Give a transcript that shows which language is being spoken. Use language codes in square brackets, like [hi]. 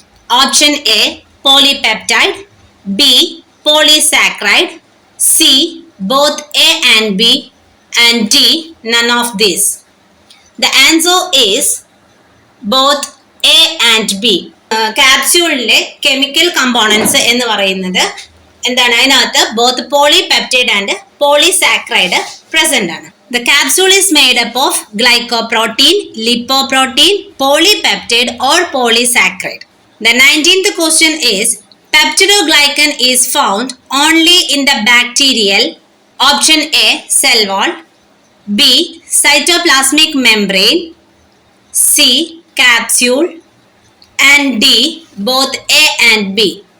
[en] Option A, polypeptide, B, polysaccharide, C, both A and B, and D, none of these. The answer is both A and B. [ml] ക്യാപ്സ്യൂളിലെ chemical components എന്ന് പറയുന്നത് എന്താണ്? അതിനകത്ത് [en] both polypeptide and polysaccharide [ml] present ആണ്. [en] The capsule is made up of glycoprotein, lipoprotein, polypeptide or polysaccharide. The 19th question is peptidoglycan is found only in the bacterial. Option A, cell wall, B, cytoplasmic membrane, C, capsule, and D, both A and B.